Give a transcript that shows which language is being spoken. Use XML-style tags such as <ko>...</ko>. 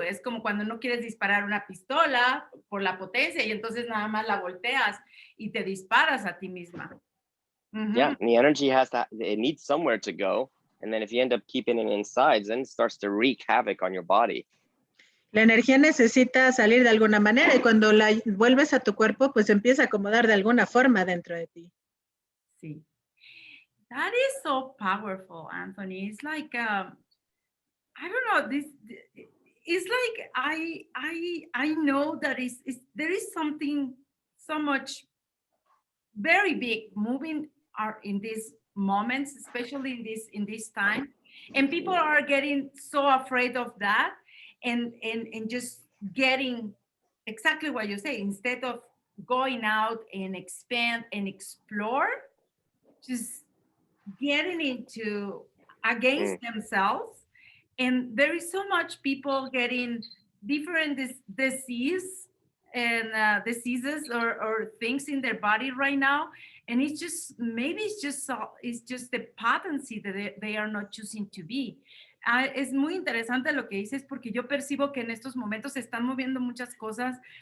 <es>Es como cuando no quieres disparar una pistola por la potencia y entonces nada más la volteas y te disparas a ti misma. Mm-hmm.</es> <en>Yeah, and the energy it needs somewhere to go. And then if you end up keeping it inside, then it starts to wreak havoc on your body.</en> <es>La energía necesita salir de alguna manera y cuando la vuelves a tu cuerpo, pues empieza a acomodar de alguna forma dentro de ti. Sí.</es> <en>That is so powerful, Anthony. It's like, I don't know, it's like I know that there is something so much very big moving in these moments, especially in this time, and people are getting so afraid of that and just getting exactly what you say, instead of going out and expand and explore, just getting into against themselves. And there is so much people getting different diseases or things in their body right now, and it's just maybe it's just the potency that they are not choosing to be.</en> <es>Es muy interesante lo que dices porque yo percibo que en estos momentos se están moviendo muchas cosas</es>